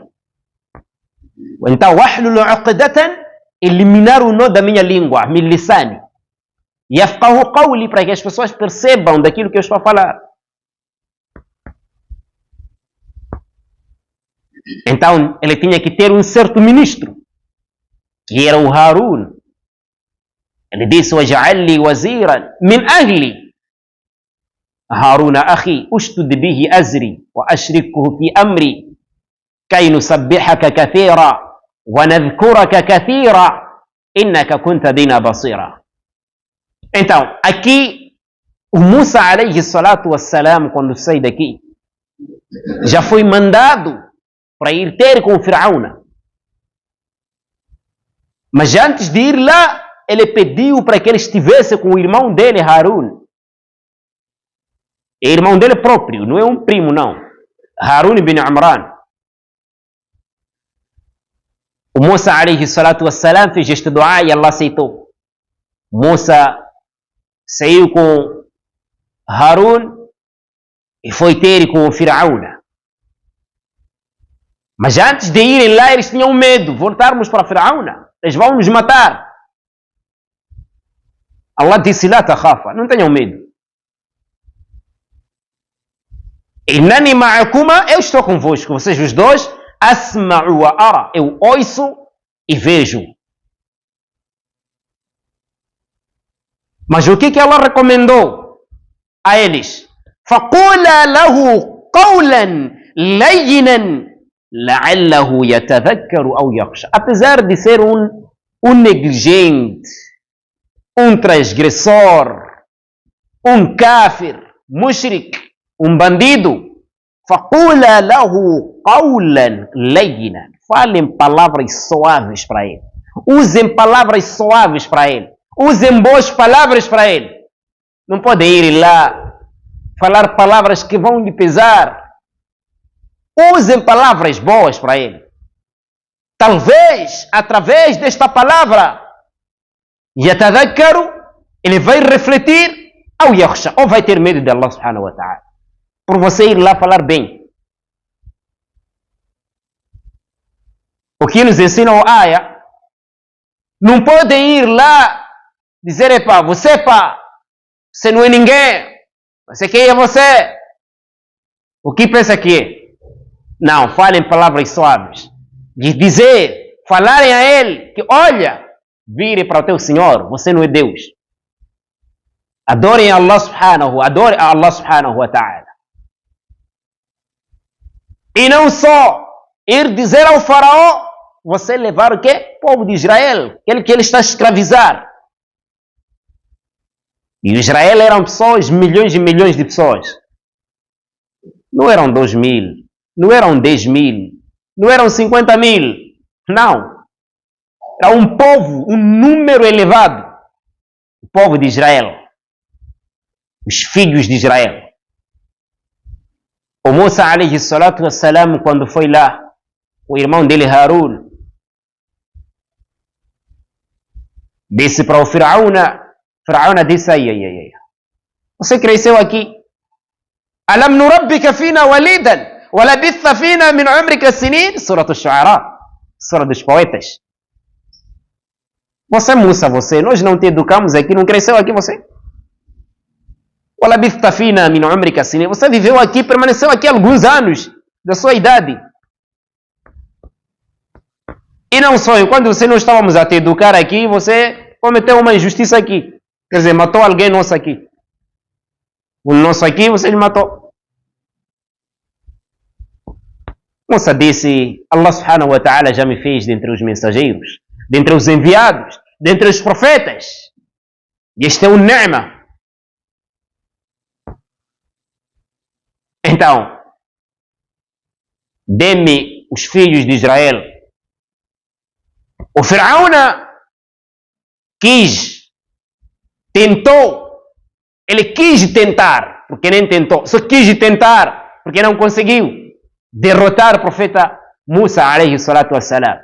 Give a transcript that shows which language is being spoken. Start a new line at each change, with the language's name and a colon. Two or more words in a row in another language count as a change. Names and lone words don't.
Portuguese: Então,
Arabic: "واحلل عقدة",
Portuguese: eliminar o nó da minha língua,
Arabic: "من لساني يفقهوا قولي,
Portuguese: para que as pessoas percebam daquilo que eu estou a falar. Então, ele tinha que ter um certo ministro, que era o Harun. Ele disse:
Arabic: "واجعل لي وزيرا من أهلي هارون أخي اشدد به أزري وأشركه في أمري كي نسبحك كثيرا ونذكرك كثيرا إنك كنت بنا بصيرا."
Portuguese: Então, aqui, o Musa
Arabic: عليه الصلاة والسلام,
Portuguese: quando sai daqui, já foi mandado para ir ter com o Firaúna. Mas antes de ir lá, ele pediu para que ele estivesse com o irmão dele, Harun. É irmão dele próprio, não é um primo, não. Harun ibn Imran. O Musa
Arabic: عليه الصلاة والسلام
Portuguese: fez este dua e Allah aceitou. Musa saiu com Harun e foi ter com o Firaúna. Mas antes de irem lá, eles tinham medo. Voltarmos para Firaúna, eles vão nos matar. Allah disse:
Arabic: "لا تخافا",
Portuguese: não tenham medo.
Arabic: "إنني معكما",
Portuguese: eu estou convosco, vocês os dois.
Arabic: "أسمع وأرى",
Portuguese: eu ouço e vejo. Mas o que Allah recomendou a eles?
Arabic: فَقُولَا لَهُ قَوْلًا لَيِّنًا لَعَلَّهُ يَتَذَكَّرُ أَوْ يَخْشَى.
Portuguese: Apesar de ser um negligente, um transgressor, um
Arabic: كافر مشرك,
Portuguese: um bandido,
Arabic: فَقُولَا لَهُ قَوْلًا لَيِّنًا.
Portuguese: Falem palavras suaves para ele. Usem palavras suaves para ele. Usem boas palavras para ele. Não podem ir lá falar palavras que vão lhe pesar. Usem palavras boas para ele. Talvez, através desta palavra, yatadhakkaru, ele vai refletir, ou yakhsha, ou vai ter medo de
Arabic: الله سبحانه وتعالى.
Portuguese: Por você ir lá falar bem. O que nos ensina o Aya, não podem ir lá dizer, epá, você não é ninguém. Você quem é você? O que pensa que é? Não, falem palavras suaves. De dizer, falarem a ele que, olha, vire para o teu Senhor, você não é Deus. Adorem
Arabic: الله سبحانه وتعالى.
Portuguese: E não só ir dizer ao faraó, você levar o quê? O povo de Israel, aquele que ele está a escravizar. E Israel eram pessoas, milhões e milhões de pessoas. Não eram 2.000, não eram 10.000, não eram 50.000. Não. Era um povo, um número elevado. O povo de Israel. Os filhos de Israel. O Musa
Arabic: عليه الصلاة والسلام,
Portuguese: quando foi lá, o irmão dele Harun disse para o Firaúna, disse, ai, você cresceu aqui.
Arabic: ألم نربك فينا وليدا ولبثت فينا من عمرك سنين.
Portuguese: Surah Ash-Shu'ara, Surah dos Poetas. Você, Musa, nós não te educamos aqui, não cresceu aqui você?
Arabic: ولبثت فينا من عمرك سنين.
Portuguese: Você viveu aqui, permaneceu aqui alguns anos da sua idade. E não só, quando você não estávamos a te educar aqui, você cometeu uma injustiça aqui. Quer dizer, matou alguém nosso aqui. O nosso aqui, você lhe matou. Moça disse,
Arabic: الله سبحانه وتعالى
Portuguese: já me fez dentre os mensageiros, dentre os enviados, dentre os profetas. E este é um ni'ma. Então, dê-me os filhos de Israel. O Firaúna ele quis tentar, porque nem tentou, só quis tentar, porque não conseguiu derrotar o profeta Musa
Arabic: عليه الصلاة والسلام.